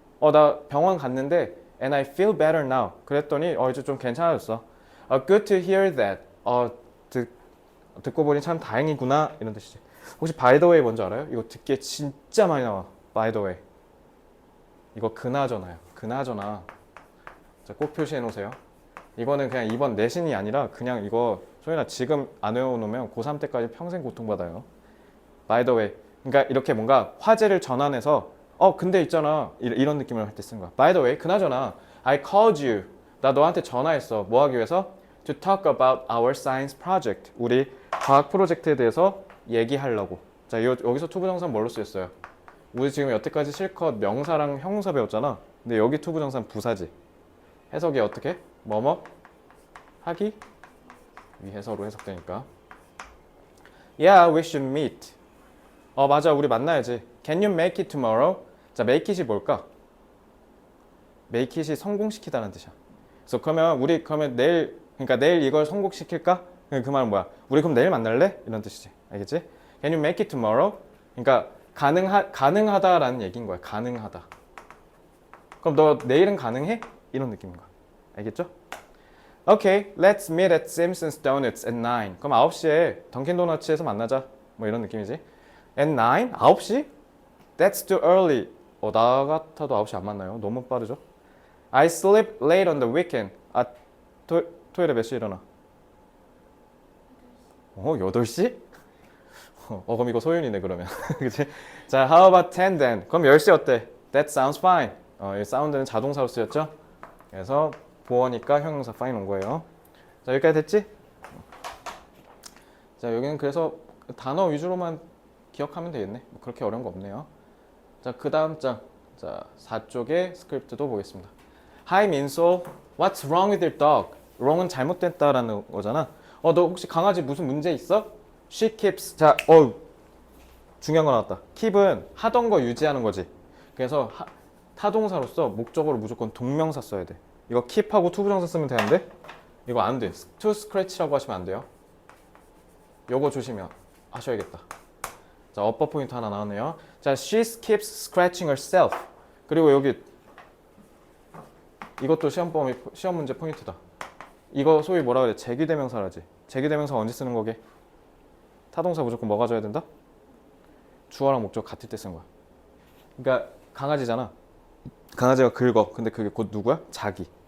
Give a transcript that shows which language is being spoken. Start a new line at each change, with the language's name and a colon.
Korean: 나 병원 갔는데
English: and I feel better now.
Korean: 그랬더니 이제 좀 괜찮아졌어.
English: Good to hear that.
Korean: 듣고 보니 참 다행이구나 이런 뜻이지. 혹시 by the way 뭔지 알아요? 이거 듣기에 진짜 많이 나와. by the way. 이거 그나저나요. 그나저나. 자, 꼭 표시해 놓으세요. 이거는 그냥 이번 내신이 아니라 그냥 이거 소연아 지금 안 외워놓으면 고3 때까지 평생 고통받아요. by the way. 그러니까 이렇게 뭔가 화제를 전환해서 근데 있잖아 이런 느낌을 할 때 쓰는 거야.
English: by the way, 그나저나 I called you.
Korean: 나 너한테 전화했어. 뭐 하기 위해서?
English: To talk about our science project.
Korean: 우리 과학 프로젝트에 대해서 얘기하려고. 자, 여기서 투부정사는 뭘로 쓰였어요? 우리 지금 여태까지 실컷 명사랑 형용사 배웠잖아. 근데 여기 투부정사는 부사지. 해석이 어떻게? 뭐뭐 하기 위해서로 해석되니까.
English: Yeah, we should meet.
Korean: 맞아, 우리 만나야지.
English: Can you make it tomorrow?
Korean: 자, make it이 뭘까? make it이 성공시키다는 뜻이야. 그래서 그러면 내일, 그러니까 내일 이걸 성공시킬까? 그 말은 뭐야? 우리 그럼 내일 만날래? 이런 뜻이지. 알겠지?
English: Can you make it tomorrow?
Korean: 그러니까 가능하다라는 얘기인 거야. 가능하다. 그럼 너 내일은 가능해? 이런 느낌인 거야. 알겠죠?
English: Okay, let's meet at Simpsons Donuts at 9.
Korean: 그럼 9시에 던킨 도너츠에서 만나자. 뭐 이런 느낌이지.
English: At 9? 9시? That's too early.
Korean: 나 같아도 9시 안 만나요. 너무 빠르죠?
English: I sleep late on the weekend.
Korean: 토요일에 몇 시에 일어나? 8시? 그럼 이거 소윤이네 그러면.
English: 그치? 자, how about 10 then?
Korean: 그럼 10시 어때?
English: That sounds fine.
Korean: 이 사운드는 자동사로 쓰였죠? 그래서 보어니까 형용사 fine 온 거예요. 자, 여기까지 됐지? 자, 여기는 그래서 단어 위주로만 기억하면 되겠네. 뭐 그렇게 어려운 거 없네요. 자, 그 다음 장. 자, 4쪽의 스크립트도 보겠습니다.
English: Hi 민소, what's wrong with your dog?
Korean: wrong은 잘못됐다라는 거잖아. 너 혹시 강아지 무슨 문제 있어?
English: She keeps.
Korean: 자, 중요한 거 나왔다. keep은 하던 거 유지하는 거지. 그래서 타동사로서 목적으로 무조건 동명사 써야 돼. 이거 keep하고 투부정사 쓰면 되는데 이거 안 돼. to scratch라고 하시면 안 돼요. 요거 조심히 하셔야겠다. 자, 업버 포인트 하나 나왔네요.
English: 자, she keeps scratching herself.
Korean: 그리고 여기 이것도 시험 문제 포인트다. 이거 소위 뭐라 그래? 제기대명사라지. 제기대명사 언제 쓰는 거게? 타동사 무조건 뭐가 져야 된다? 주어랑 목적 같을 때 쓰는 거야. 그러니까 강아지잖아. 강아지가 긁어. 근데 그게 곧 누구야? 자기.